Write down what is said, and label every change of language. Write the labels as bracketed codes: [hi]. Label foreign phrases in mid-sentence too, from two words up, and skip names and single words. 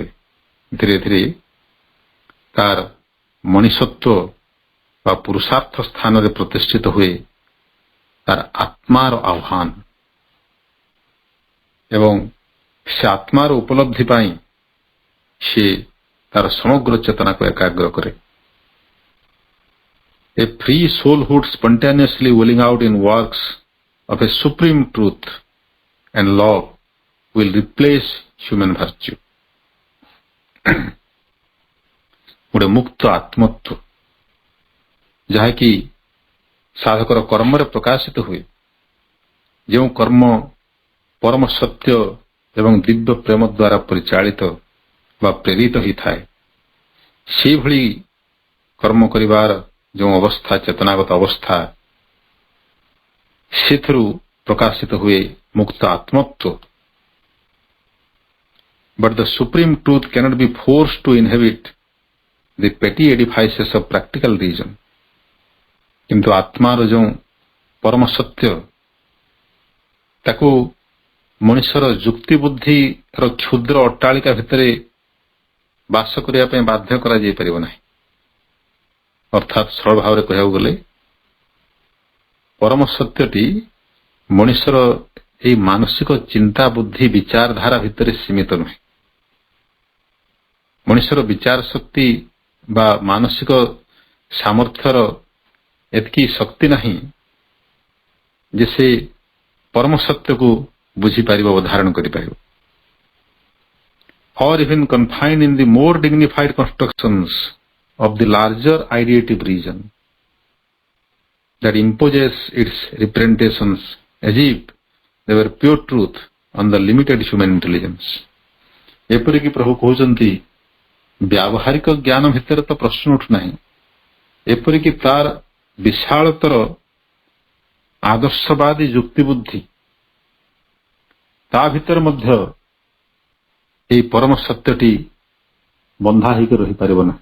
[or] ଧୀରେ ଧୀରେ ତାର ମଣିଷତ୍ୱ ବା ପୁରୁଷାର୍ଥ ସ୍ଥାନରେ ପ୍ରତିଷ୍ଠିତ ହୁଏ ତାର ଆତ୍ମାର ଆହ୍ୱାନ, ଏବଂ ସେ ଆତ୍ମାର ଉପଲବ୍ଧି ପାଇଁ ସେ ତାର ସମଗ୍ର ଚେତନାକୁ ଏକାଗ୍ର କରେ। [en] A free soulhood spontaneously willing out in works of a supreme truth and love will replace human virtue. [or] ଗୋଟେ ମୁକ୍ତ ଆତ୍ମତ୍ୱ ଯାହାକି ସାଧକର କର୍ମରେ ପ୍ରକାଶିତ ହୁଏ, ଯେଉଁ କର୍ମ ପରମ ସତ୍ୟ ଏବଂ ଦିବ୍ୟ ପ୍ରେମ ଦ୍ୱାରା ପରିଚାଳିତ ବା ପ୍ରେରିତ ହୋଇଥାଏ, ସେହିଭଳି କର୍ମ କରିବାର ଯେଉଁ ଅବସ୍ଥା, ଚେତନାଗତ ଅବସ୍ଥା, ସେଥିରୁ ପ୍ରକାଶିତ ହୁଏ ମୁକ୍ତ ଆତ୍ମତ୍ୱ। [en] But the supreme truth cannot be forced to inhabit the petty edifices of practical reason. [or] କିନ୍ତୁ ଆତ୍ମାର ଯେଉଁ ପରମ ସତ୍ୟ, ତାକୁ ମଣିଷର ଯୁକ୍ତି ବୁଦ୍ଧିର କ୍ଷୁଦ୍ର ଅଟ୍ଟାଳିକା ଭିତରେ ବାସ କରିବା ପାଇଁ ବାଧ୍ୟ କରାଯାଇପାରିବ ନାହିଁ। ଅର୍ଥାତ୍ ସରଳ ଭାବରେ କହିବାକୁ ଗଲେ ପରମ ସତ୍ୟଟି ମଣିଷର ଏହି ମାନସିକ ଚିନ୍ତା ବୁଦ୍ଧି ବିଚାରଧାରା ଭିତରେ ସୀମିତ ନୁହେଁ। ମଣିଷର ବିଚାର ଶକ୍ତି ବା ମାନସିକ ସାମର୍ଥ୍ୟର ଏତିକି ଶକ୍ତି ନାହିଁ ଯେ ସେ ପରମ ସତ୍ୟକୁ ବୁଝିପାରିବ ଓ ଧାରଣ କରିପାରିବ। [en] Or even confined in the more dignified constructions of the larger ideative reason that imposes its representations as if they were pure truth on the limited human intelligence. [or] ଏପରିକି ପ୍ରଭୁ କହୁଛନ୍ତି ବ୍ୟାବହାରିକ ଜ୍ଞାନ ଭିତରେ ତ ପ୍ରଶ୍ନ ଉଠୁନାହିଁ, ଏପରିକି ତାର ବିଶାଳତର ଆଦର୍ଶବାଦୀ ଯୁକ୍ତିବୁଦ୍ଧି, ତା ଭିତରେ ମଧ୍ୟ ଏହି ପରମ ସତ୍ୟଟି ବନ୍ଧା ହୋଇକି ରହିପାରିବ ନାହିଁ।